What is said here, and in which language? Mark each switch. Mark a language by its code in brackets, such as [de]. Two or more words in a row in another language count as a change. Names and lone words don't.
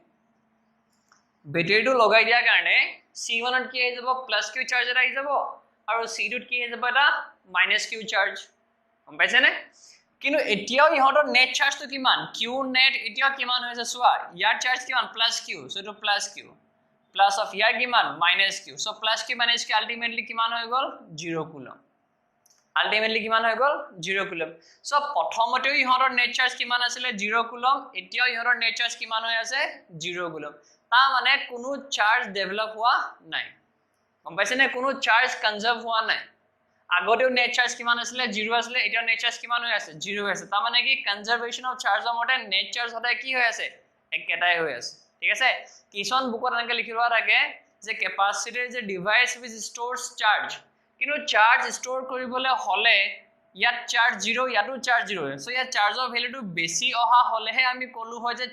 [as] বেটাৰীটো লগাই দিয়া কাৰণে C1 ত কি হৈ যাব +q চাৰ্জ এটা আহি যাব আৰু C2 ত কি হৈ যাব এটা -q চাৰ্জ গম পাইছে নে কিন্তু এতিয়াও ইহতৰ নেট চাৰ্জটো কিমান q নেট এতিয়াও কিমান হৈছে চোৱা ইয়াৰ চাৰ্জ কিমান +q সো এটো +q [en] plus of [as] ইয়াৰ কিমান -q so +q - q ultimately কিমান হৈ গল 0 কুলম ultimately কিমান হৈ গল 0 কুলম so প্ৰথমতে ইহতৰ নেট চাৰ্জ কিমান আছিল 0 কুলম এতিয়াও ইহতৰ নেট চাৰ্জ কিমান হৈ আছে 0 কুলম তা মানে কোনো চাৰ্জ ডেভেলপ হোৱা নাই গম পাইছে নে কোনো চাৰ্জ কনজার্ভ হোৱা নাই আগতেও নেট চাৰ্জ কিমান আছিল 0 আছিল এতিয়া নেট চাৰ্জ কিমান হৈ আছে 0 হৈ আছে তা মানে কি [en] conservation of [as] চাৰ্জৰ মতে নেট চাৰ্জ সদায় কি হৈ আছে একেটাই হৈ আছে ঠিক আছে কিষণ বুকত এনেকৈ লিখিবা থাকে যে ক্যাপাসিটৰ যে [en] device with stores charge [as] কিন্তু চাৰ্জ ষ্টৰ কৰিবলৈ হলে ইয়াত চাৰ্জ 0 ইয়াতো চাৰ্জ 0 সো ইয়াত চাৰ্জৰ ভ্যালুটো বেছি অহা হলেহে আমি কলো হয় যে